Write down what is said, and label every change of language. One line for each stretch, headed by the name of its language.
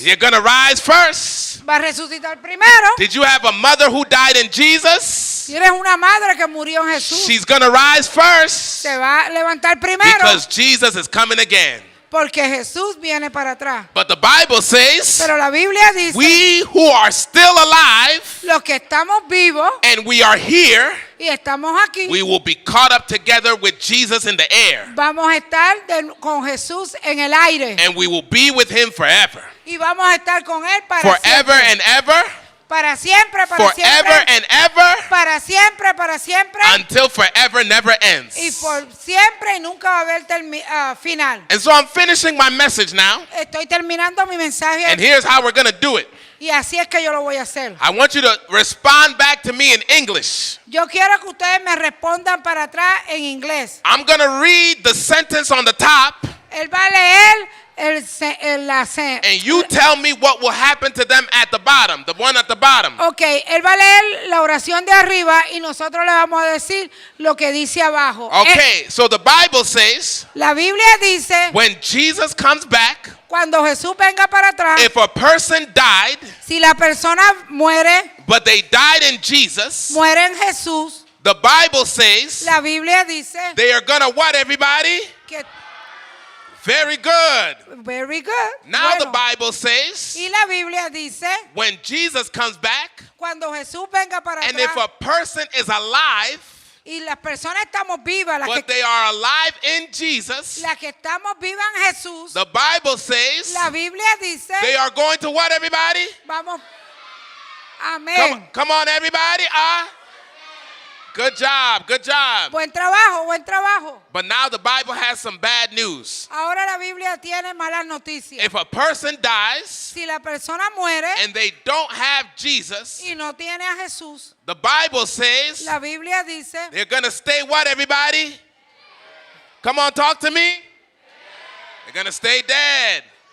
English: you're going to rise first.
Spanish: va a resucitar primero.
English: Did you have a mother who died in Jesus?
Spanish: Si eres una madre que murió en Jesús,
English: She's going to rise first
Spanish: se va a levantar primero
English: because Jesus is coming again.
Spanish: porque Jesús viene para atrás.
English: But the Bible says
Spanish: Pero la Biblia dice,
English: we who are still alive
Spanish: los que estamos vivos
English: and we are here,
Spanish: y estamos aquí,
English: we will be caught up together with Jesus in the air.
Spanish: vamos a estar con Jesús en el aire
English: And we will be with him forever.
Spanish: y vamos a estar con él para
English: Forever
Spanish: siempre.
English: and ever.
Spanish: Para siempre, para
English: Forever
Spanish: siempre.
English: and ever.
Spanish: Para siempre, para siempre.
English: Until forever never ends.
Spanish: Y por siempre y nunca va a haber final.
English: And so I'm finishing my message now.
Spanish: Estoy terminando mi mensaje
English: And here's how we're going to do it.
Spanish: y así es que yo lo voy a hacer.
English: I want you to respond back to me in English.
Spanish: Yo quiero que ustedes me respondan para atrás en inglés.
English: I'm going to read the sentence on the top,
Spanish: Él va a leer
English: and you tell me what will happen to them at the bottom, the one at the bottom.
Spanish: Ok, él va a leer la oración de arriba y nosotros le vamos a decir lo que dice abajo.
English: Okay, so the Bible says
Spanish: La Biblia dice,
English: when Jesus comes back,
Spanish: Cuando Jesús venga para atrás,
English: if a person died,
Spanish: si la persona muere,
English: but they died in Jesus,
Spanish: muere en Jesús,
English: the Bible says
Spanish: la Biblia dice
English: they are gonna what, everybody?
Spanish: que
English: Very good. very good. Now the
Spanish: Bueno,
English: Bible says
Spanish: y la Biblia dice
English: when Jesus comes back,
Spanish: cuando Jesús venga para
English: and if a
Spanish: atrás
English: person is alive,
Spanish: y las personas estamos vivas,
English: but they are alive in Jesus,
Spanish: las que estamos vivas en Jesús,
English: the Bible says
Spanish: la Biblia dice,
English: they are going to what, everybody?
Spanish: vamos, amén.
English: Come on, everybody. Good job, good job.
Spanish: Buen trabajo, buen trabajo.
English: But now the Bible has some bad news.
Spanish: Ahora la Biblia tiene malas noticias.
English: If a person dies
Spanish: Si la persona muere
English: and they don't have Jesus,
Spanish: y no tiene a Jesús,
English: the Bible says
Spanish: la Biblia dice,
English: they're going to stay what, everybody? Come on, talk to me. They're going to stay dead.